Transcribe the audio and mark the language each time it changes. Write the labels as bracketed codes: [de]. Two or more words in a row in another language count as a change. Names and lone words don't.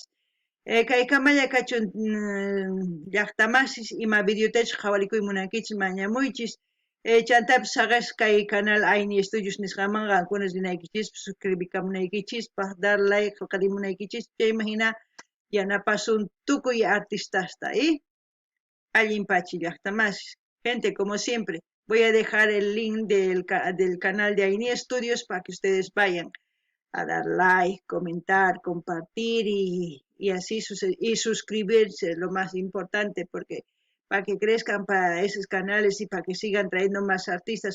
[qu] Kay kamalla kachun llaqtamasis ima videotachu qhawarikuy munankichis mañamuychis chantapis saqash kay canal Aini Estudios nisqaman qankuna rinaykichis suscribikamunaykichispaq [es] dar like [qu] qillqarimunaykichis chayman hina yanapasun tukuy artistasta allinpachi llaqtamasis. [es] Gente, como siempre, voy a dejar el link del canal de Aini Estudios para que ustedes vayan a dar like, comentar, compartir y así y suscribirse, lo más importante, porque para que crezcan para esos canales y para que sigan trayendo más artistas.